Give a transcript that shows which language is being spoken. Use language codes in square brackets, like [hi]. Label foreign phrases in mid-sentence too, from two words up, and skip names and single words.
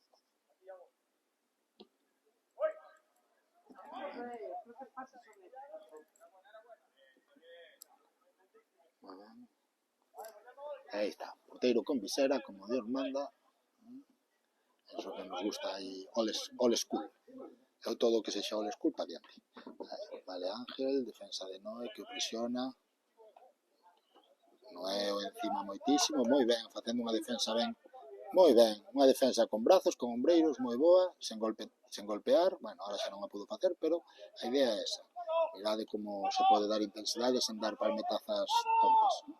[gl] Aí está, porteiro con visera, [es] como Dios manda. [gl] Eso que nos gusta aí, [en] all school. [gl] Eu todo o que sexa [en] all school [gl] para diante. Vale, Ángel, defensa de Noé, que o presiona. Noé o encima moitísimo, moi ben, facendo unha defensa ben. Moi ben, unha defensa con brazos, con ombreiros, moi boa, sen golpear. [es] Bueno, ahora [gl] xa non a pudo facer, pero a idea é esa. Mirade como se pode dar intensidade sen dar palmetazas tontas.